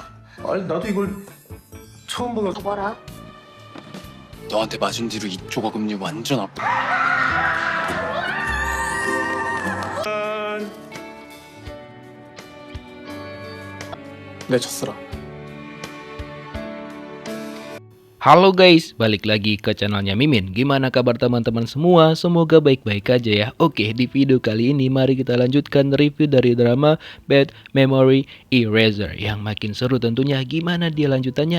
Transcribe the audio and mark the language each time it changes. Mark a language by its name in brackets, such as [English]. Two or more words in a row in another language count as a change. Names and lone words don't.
[Korean] 아니 나도 이걸 처음 보는. 뭐라? 너한테 맞은 뒤로 이쪽 어금니 완전 아파. 내 첫사랑. [Indonesian] Halo guys, balik lagi ke channelnya Mimin. Gimana kabar teman-teman semua? Semoga baik-baik aja ya. Oke, di video kali ini mari kita lanjutkan review dari drama Bad Memory Eraser. Yang makin seru tentunya. Gimana dia lanjutannya?